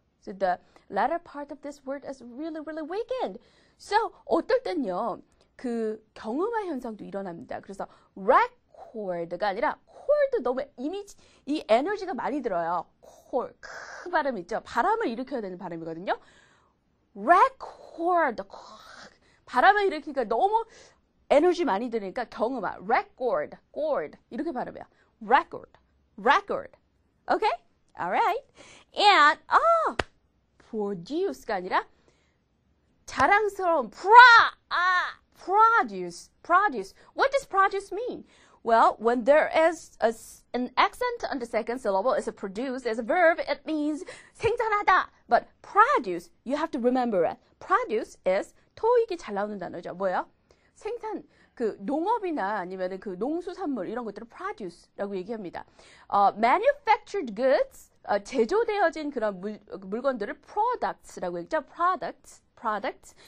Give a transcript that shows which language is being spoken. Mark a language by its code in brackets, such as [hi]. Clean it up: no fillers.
[en] So the latter part of this word is really, really weakened. [ko] So 어떨 땐요, 그 경음화 현상도 일어납니다. 그래서 record가 아니라 cord 너무 이 에너지가 많이 들어요. cord, 크 발음 있죠. 바람을 일으켜야 되는 발음이거든요. [en] record. [ko] 바람을 일으키니까 너무 에너지 많이 들으니까 경음화, record, cord 이렇게 발음해요. [en] record. Okay? Alright. [ko] And, produce가 아니라 자랑스러운 produce. [en] What does produce mean? Well, when there is an accent on the second syllable, it's a produce, as a verb, it means 생산하다. But produce, you have to remember it. [ko] Produce is 토익이 잘 나오는 단어죠. 뭐예요? 생산, 그 농업이나 아니면 그 농수산물 이런 것들을 produce라고 얘기합니다. [en] manufactured goods, [ko] 제조되어진 그런 물건들을 products라고 했죠. [en] products.